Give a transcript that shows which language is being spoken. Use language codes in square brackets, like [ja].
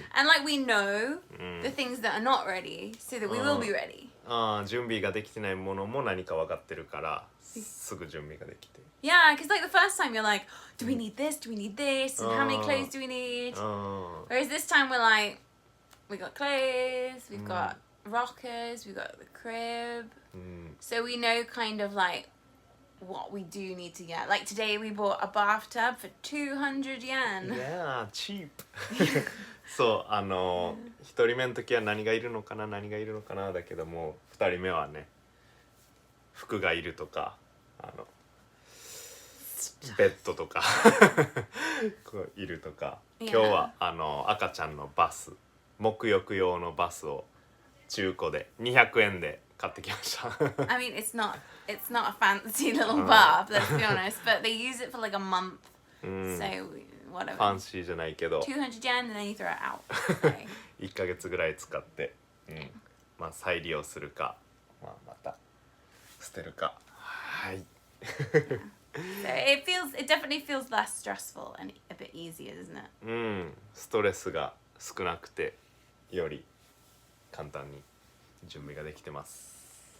[en] And like we know the things that are not ready, so that we will be ready. [ja] 準備ができてないものも何か分かってるからすぐ準備ができて。 [en] Yeah, because like the first time you're like, do we need this? Do we need this? And how many clothes do we need? Whereas this time we're like, we got clothes, we've got rockers, we've got the crib. So we know kind of like what we do need to get. Like today we bought a bathtub for 200 yen. Yeah, cheap. [ja] そう1人目の時は何がいるのかなだけども2人目はね服がいるとかベッドとかこういるとか、今日は赤ちゃんのバス沐浴用のバスを中古で200円で買ってきました。 [en] I mean, it's not a fancy little bath, let's be honest, but they use it for like a month. So whatever. [ja] ファンシーじゃないけど [en] 200 yen and then you throw it out. Okay. [ja] 1ヶ月ぐらい使って、まあ再利用するか、また捨てるか。はい。 [en] So it definitely feels less stressful and a bit easier, doesn't it? [ja] ストレスが少なくてより簡単に準備ができてます。